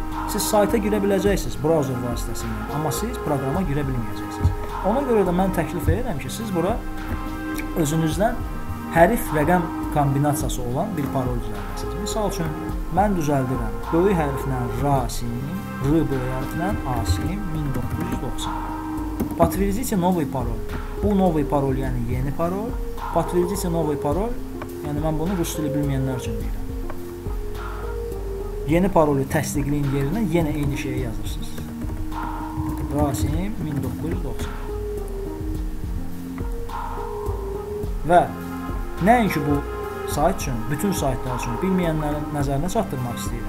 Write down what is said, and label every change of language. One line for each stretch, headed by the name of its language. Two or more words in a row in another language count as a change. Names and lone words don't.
Azerbaijani: Siz sayta girə biləcəksiniz brauzer vasitəsilə, amma siz proqrama girə bilməyəcəksiniz. Ona görə də mən təklif edirəm ki, siz bura özünüzdən hərf, rəqəm kombinasiyası olan bir parol düzəldəsiniz. Misal üçün, mən düzəldirəm. Böyük hərflə Rasim, R böyük hərflə Asim 1990.
Russian: Подтвердите новый пароль.
Azerbaijani: Bu новый parol, yəni yeni parol.
Russian: Подтвердите новый
Azerbaijani: parol, yəni mən bunu rus dili bilməyənlər üçün deyirəm. Yeni parolu təsdiqləyin yerinə yenə eyni şeyi yazırsınız. Rasim 1990. Və nəinki bu sayt üçün, bütün saytlar üçün bilməyənlərin nəzərinə çatdırmaq istəyirəm.